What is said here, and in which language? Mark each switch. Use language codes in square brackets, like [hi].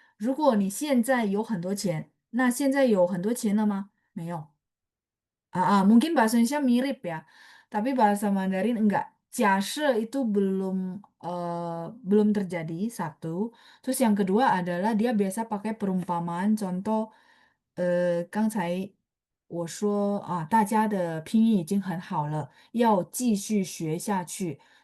[zh] 如果你现在有很多钱，那现在有很多钱了吗？没有。 [id] mungkin bahasa Indonesia mirip ya, tapi bahasa Mandarin enggak. Jase itu belum terjadi satu. Terus yang kedua adalah dia biasa pakai perumpamaan. Contoh, [zh] 刚才我说大家的拼音已经很好了，要继续学下去。